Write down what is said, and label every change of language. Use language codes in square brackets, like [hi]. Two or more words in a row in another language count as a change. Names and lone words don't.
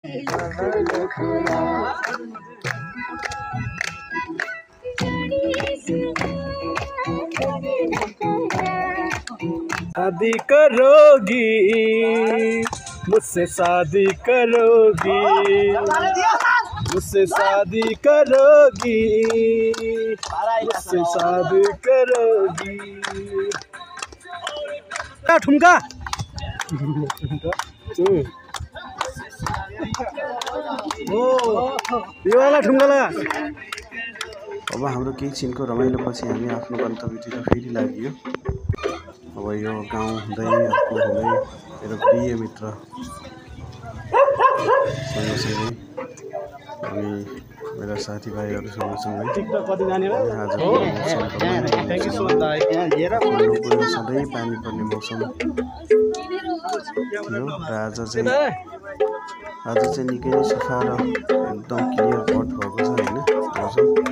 [hi] शादी करोगी मुझसे, शादी करोगी मुझसे, शादी करोगी मुझसे, शादी करोगी। ठुमका यो वाला ठुमका लगा। [ne] अब हाम्रो केही छिनको रमाइलो पछि हामी आफ्नो गन्तव्यतिर फेरि लाग्यो। अब यो गाउँ हुँदै अर्को हुँदै मेरो प्रिय मित्र सँगसँगै अनि मेरा साथीभाइहरू सँगसँगै सधैँ पानी पर्ने मौसम थियो र आज चाहिँ निकै नै सफा र एकदम [en] clear cut [ne] भएको छ होइन मौसम।